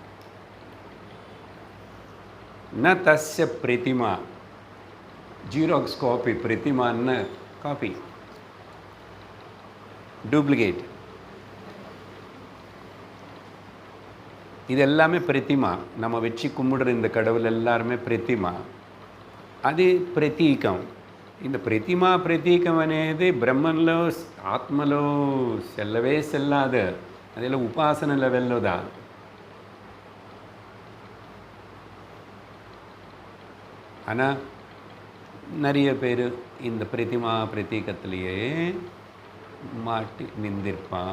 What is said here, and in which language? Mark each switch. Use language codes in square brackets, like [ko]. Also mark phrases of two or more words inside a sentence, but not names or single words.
[sa] न तस्य प्रतिमा, [en] xerox copy, [ta] பிரதிமான்னு காப்பி, டூப்ளிகேட். இது எல்லாமே பிரதிமா. நம்ம வச்சு கும்பிடுற இந்த கடவுள் எல்லாருமே பிரதிமா, [te] అది ప్రతీకం. இந்த ప్రతిమా ప్రతీకం అనేది బ్రహ్మంలో ఆత్మలో [ta] செல்லவே செல்லாது. அதில் உபாசனை லெவலில் தான். ஆனால் நிறைய பேர் இந்த பிரதிமா பிரதீகத்திலேயே மாட்டி நிந்திருப்பான்.